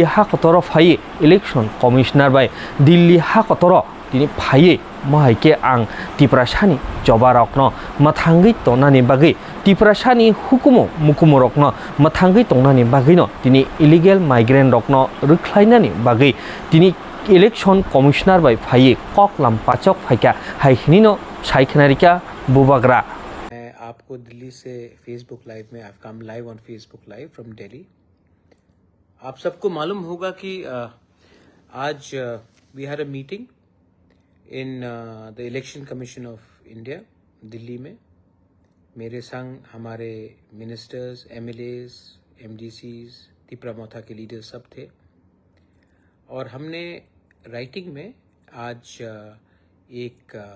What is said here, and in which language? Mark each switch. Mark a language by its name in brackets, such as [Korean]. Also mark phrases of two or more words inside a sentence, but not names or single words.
[Kok Borok] ha kotoro phaye [English] election commissioner [Kok Borok] bai Delhi ha kotoro tini phaye mahaike ang tiprashani joba rokno mathangui tonani bagi tiprashani hukumu mukumu rokno mathangui tonani bagino tini [English] illegal migrant [Kok Borok] rokno rukhlainani bagi tini [English] election commissioner [Kok Borok] bai phaye koklam pachok phaika haihino saikhanarika bubagra [Hindi] मैं आपको दिल्ली से [English] Facebook live में I come live on Facebook live from Delhi। [Hindi] आप सबको मालूम होगा कि आज [English] we had a meeting in the Election Commission of India [Hindi] दिल्ली में। मेरे संग हमारे [English] ministers, MLAs, MDCs, [Hindi] त्रिपुरा मोथा के लीडर्स सब थे और हमने राइटिंग में आज एक